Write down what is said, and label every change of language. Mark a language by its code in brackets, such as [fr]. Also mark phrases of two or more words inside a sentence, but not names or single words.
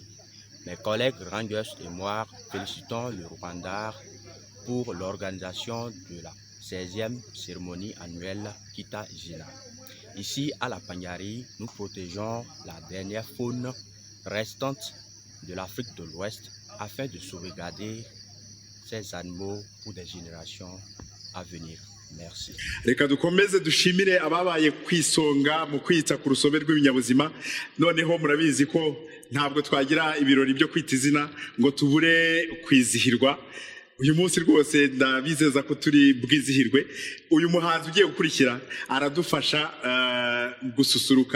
[fr] Mes collègues rangers et moi félicitons le Rwanda pour l'organisation de la 16e cérémonie annuelle Kwita Izina. Ici à la Panyari, nous protégeons la dernière faune restante de l'Afrique de l'Ouest afin de sauvegarder ces animaux pour des générations à venir. Merci. [rw] Reka dukomeze dushimire ababaye kwisonga mu kwita ku rusobe rw'ibinyabuzima. Noneho murabizi ko ntabwo twagira ibirori byo kwita izina ngo tubure kwizihirwa. Uyu munsi rwose ndabizeza ko turi bwizihirwe. Uyu muhanzi ugiye gukurikira aradufasha gususuruka.